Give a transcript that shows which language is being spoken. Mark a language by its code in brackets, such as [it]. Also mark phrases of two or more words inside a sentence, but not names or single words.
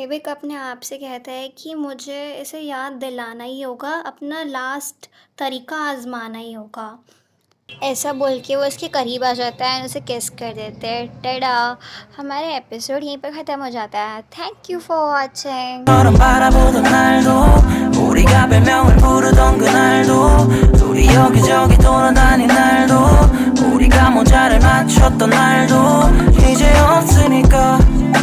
[hi] हेबिक अपने आप से कहता है कि मुझे इसे याद दिलाना ही होगा, अपना लास्ट तरीका आजमाना ही होगा। ऐसा बोल के वो उसके करीब आ जाता है और उसे किस कर देते हैं। टडा! हमारा एपिसोड यहीं पर ख़त्म हो जाता है। [en] thank you for watching. [ko] 처럼 바라보던 날도 우리가 별명을 부르던 그날도 둘이 여기저기 돌아다닌 날도 우리가 모자를 맞췄던 날도 이제 없으니까